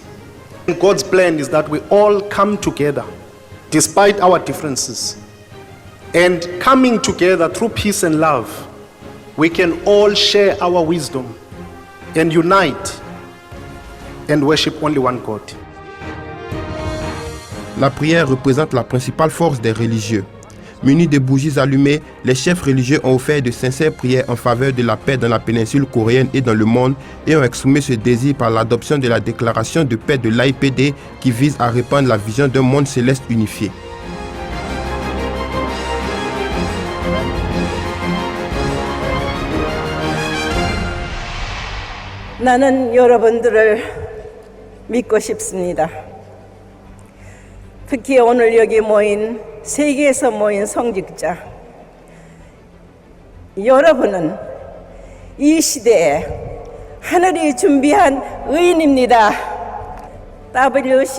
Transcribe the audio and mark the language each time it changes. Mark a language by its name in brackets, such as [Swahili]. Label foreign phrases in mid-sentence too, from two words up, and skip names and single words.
[English] And God's plan is that we all come together despite our differences. And coming together through peace and love, we can all share our wisdom and unite and worship only one God. [French] La prière représente la principale force des religieux. Munis de bougies allumées, les chefs religieux ont offert de sincères prières en faveur de la paix dans la péninsule coréenne et dans le monde et ont exprimé ce désir par l'adoption de la déclaration de paix de l'AIPD qui vise à répandre la vision d'un monde céleste unifié. [Korean] 나는 여러분들을 믿고 싶습니다. 특히 오늘 여기 모인 세계에서 모인 성직자 여러분은 이 시대에 하늘이 준비한 의인입니다.